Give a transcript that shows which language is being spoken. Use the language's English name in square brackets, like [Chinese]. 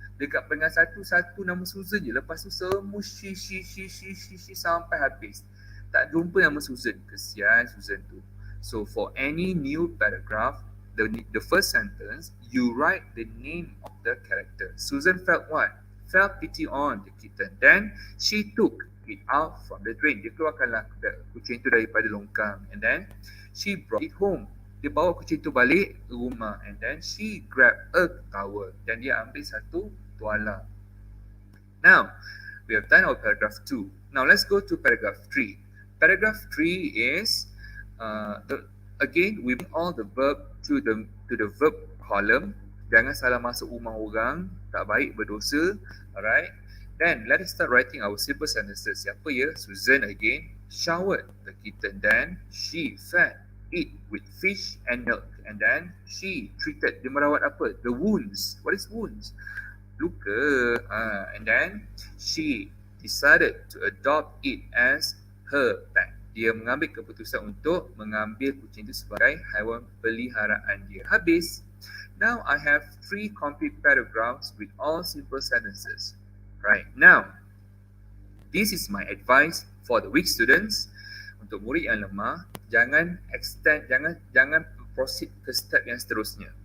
[Malay] Dekat peringkat satu nama Susan je, lepas tu semua she sampai habis. Tak jumpa nama Susan. Kesian Susan tu. [English] So for any new paragraph, the first sentence, you write the name of the character. Susan felt what? Felt pity on the kitten. Then she took it out from the drain. [Malay] Dia keluarkanlah kucing itu daripada longkang. [English] And then she brought it home. [Malay] Dia bawa kucing itu balik ke rumah. [English] And then she grabbed a towel. [Malay] Dan dia ambil satu tuala. [English] Now, we have done our paragraph 2. Now, let's go to paragraph 3. Paragraph 3 is, again, we bring all the verb to the verb column. [Malay] Jangan salah masuk rumah orang, tak baik, berdosa. [English] Alright. Then let us start writing our simple sentences. [Malay] Siapa ya? [English] Susan again showered the kitten. Then she fed it with fish and milk. And then she treated. [Malay] Dia merawat apa? [English] The wounds. What is wounds? Luka. And then she decided to adopt it as her pet. [Malay] Dia mengambil keputusan untuk mengambil kucing itu sebagai haiwan peliharaan dia. Habis. [English] Now I have 3 complete paragraphs with all simple sentences. Right, now, this is my advice for the weak students. [Malay] Untuk murid yang lemah, jangan extend, jangan proceed ke step yang seterusnya.